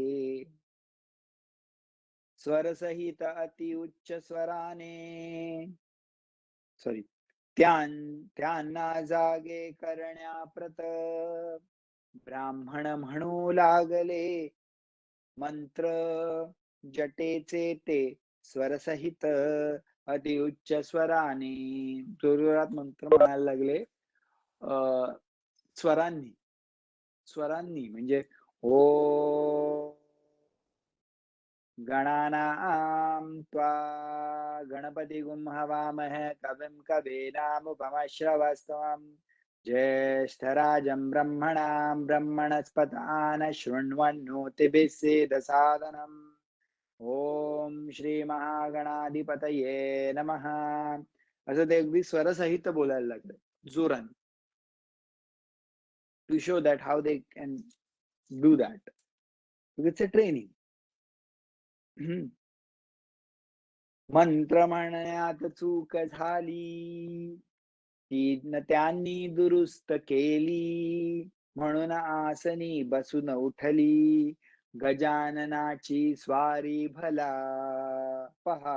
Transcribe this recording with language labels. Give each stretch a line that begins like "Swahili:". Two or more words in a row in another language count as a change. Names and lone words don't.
Marathi: स्वरसहित अति उच्च स्वराने, सॉरी, त्यांना जागे करण्याप्रत ब्राह्मण म्हणू लागले मंत्र जटेचे ते स्वरसहित अति उच्च स्वराने. जोरजोरात मंत्र म्हणायला लागले स्वरांनी. स्वरांनी म्हणजे
Sanskrit: ओ गणानां त्वा गणपतिगुं हवामहे कविं कवीनामुपमश्रवस्तमं ज्येष्ठराजं ब्रह्मणां ब्रह्मणस्पतान शृण्वन्नोतिभिः सीदसादनम् ओम श्री महागणाधिपतये नमः.
Marathi: असं ते अगदी स्वरसहित बोलायला लागले जोराने,
English: to show that how they can do that. it's a training.
Marathi: मंत्र म्हणण्यात चूक झाली, ती त्यांनी दुरुस्त केली, म्हणून आसनी बसून उठली, गजाननाची स्वारी भला पहा.